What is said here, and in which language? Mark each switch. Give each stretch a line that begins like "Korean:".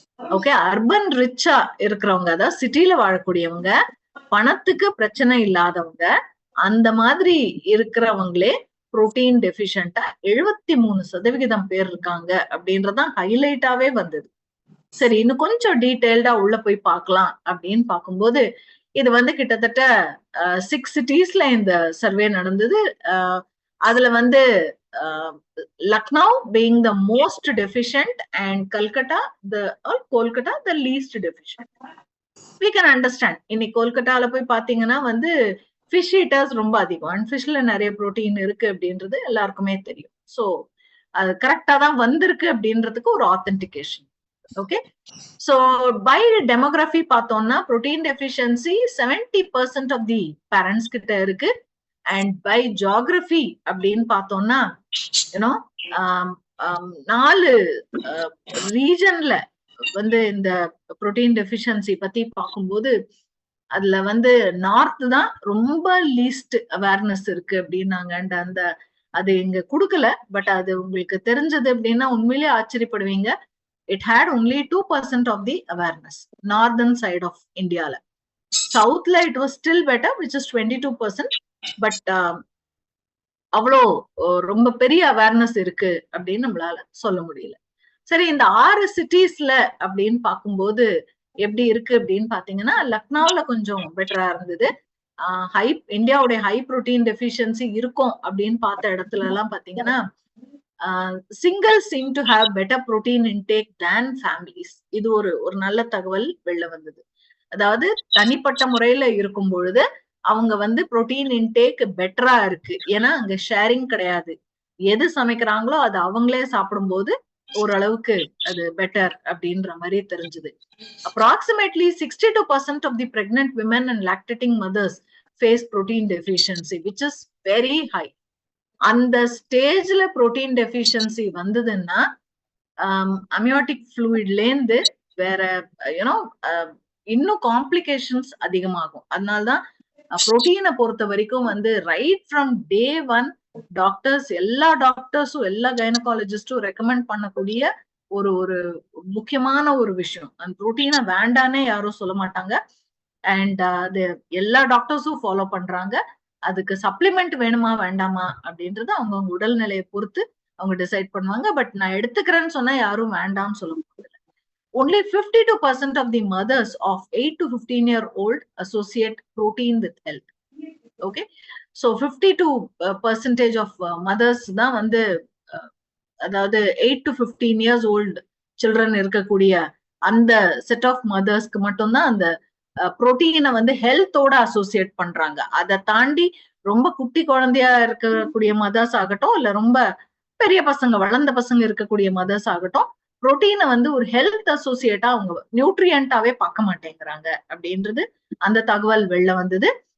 Tamil: Okay, urban ரிச்சா இருக்கிறவங்க, அதாவது சிட்டில வாழக்கூடியவங்க, பணத்துக்கு பிரச்சனை இல்லாதவங்க, அந்த மாதிரி இருக்கிறவங்களே புரோட்டீன் டெஃபிஷியன்டா 73% பேர் இருக்காங்க அப்படின்றதான் ஹைலைட்டாவே வந்தது. சரி, இன்னும் கொஞ்சம் டீடைல்டா உள்ள போய் பார்க்கலாம் அப்படின்னு பார்க்கும்போது, இது வந்து கிட்டத்தட்ட 6 சிட்டிஸ்ல இந்த சர்வே நடந்தது. அதுல வந்து
English: Lucknow being the most deficient and Kolkata the least deficient. We can understand.
Tamil: இன்னைக்கு கொல்கட்டால போய் பாத்தீங்கன்னா வந்து ஃபிஷ் ஈட்டர்ஸ் ரொம்ப அதிகம், அண்ட் ஃபிஷ்ல நிறைய புரோட்டீன் இருக்கு அப்படின்றது எல்லாருக்குமே தெரியும். சோ அது கரெக்டா தான் வந்திருக்கு அப்படின்றதுக்கு ஒரு authentication. Okay, so by demography பார்த்தோம்னா protein deficiency 70% of the parents கிட்ட இருக்கு. அண்ட் பை ஜியோகிராஃபி அப்படின்னு பார்த்தோம்னா, யூனோ 4 ரீஜன்ல வந்து இந்த புரோட்டீன் டெஃபிஷியன்சி பத்தி பார்க்கும்போது, அதுல வந்து நார்த் தான் ரொம்ப லீஸ்ட் அவேர்னஸ் இருக்கு அப்படின்னாங்க. அண்ட் அது இங்க கொடுக்கல, பட் அது உங்களுக்கு தெரிஞ்சது அப்படின்னா உண்மையிலேயே ஆச்சரியப்படுவீங்க.
English: It had only 2% of the awareness, northern side of India. Southல it was still better, which is 22%.
Tamil: But அவ்வளோ ரொம்ப பெரிய அவேர்னஸ் இருக்கு அப்படின்னு நம்மளால சொல்ல முடியல. சரி, இந்த 6 சிட்டிஸ்ல அப்படின்னு பார்க்கும்போது எப்படி இருக்கு அப்படின்னு பாத்தீங்கன்னா, லக்னோல கொஞ்சம் பெட்டரா இருந்தது. இந்தியாவுடைய ஹை புரோட்டீன் டெஃபிஷியன்சி இருக்கும் அப்படின்னு பார்த்த இடத்துல எல்லாம் பாத்தீங்கன்னா,
English: Single seem to have better protein intake than families.
Tamil: இது ஒரு நல்ல தகவல் வெளில வந்தது. அதாவது தனிப்பட்ட முறையில இருக்கும் பொழுது அவங்க வந்து புரோட்டீன் இன்டேக் பெட்டரா இருக்கு, ஏன்னா அங்க ஷேரிங் கிடையாது. எது சமைக்கிறாங்களோ அது அவங்களே சாப்பிடும்போது ஓரளவுக்கு அது பெட்டர் அப்படின்ற மாதிரி தெரிஞ்சது.
English: Approximately 62% of the pregnant women and lactating mothers face protein deficiency, which is very high.
Tamil: அந்த ஸ்டேஜ்ல புரோட்டீன் டெஃபிஷியன்சி வந்ததுன்னா அமியோட்டிக் ஃப்ளூயிட்ல இருந்து வேற யூனோ இன்னும் காம்ப்ளிகேஷன்ஸ் அதிகமாகும். அதனால்தான் புரோட்டீனை பொறுத்த வரைக்கும் வந்து
English: right from day one
Tamil: doctors எல்லா டாக்டர்ஸும் எல்லா கைனகாலஜிஸ்டும் ரெக்கமெண்ட் பண்ணக்கூடிய ஒரு ஒரு முக்கியமான ஒரு விஷயம். அந்த புரோட்டீனை வேண்டானே யாரும் சொல்ல மாட்டாங்க. அண்ட் அது எல்லா டாக்டர்ஸும் ஃபாலோ பண்றாங்க. அதுக்கு சப்ளிமெண்ட் வேணுமா வேண்டாமா அப்படின்றது அவங்கவுங்க உடல்நிலையை பொறுத்து அவங்க டிசைட் பண்ணுவாங்க. பட் நான் எடுத்துக்கிறேன்னு சொன்னா யாரும் வேண்டாம்னு சொல்ல முடியாது.
English: Only 52% of the mothers of 8 to 15-year-old associate protein with health. Okay, so 52% of mothers
Tamil: தான் வந்து அதாவது
English: 8 to 15 years old children
Tamil: இருக்கக்கூடிய அந்த செட் ஆஃப் மதர்ஸ்க்கு மட்டும்தான் அந்த புரோட்டீனை வந்து ஹெல்த்தோட அசோசியேட் பண்றாங்க. அதை தாண்டி ரொம்ப குட்டி குழந்தையா இருக்கக்கூடிய மதர்ஸ் ஆகட்டும், இல்ல ரொம்ப பெரிய பசங்க வளர்ந்த பசங்க இருக்கக்கூடிய மதர்ஸ் ஆகட்டும், புரோட்டீனை வந்து ஒரு ஹெல்த் அசோசியேட்டா அவங்க நியூட்ரியன்ட்டாவே பார்க்க மாட்டேங்கிறாங்க அப்படின்றது அந்த தகவல் வெளில வந்தது.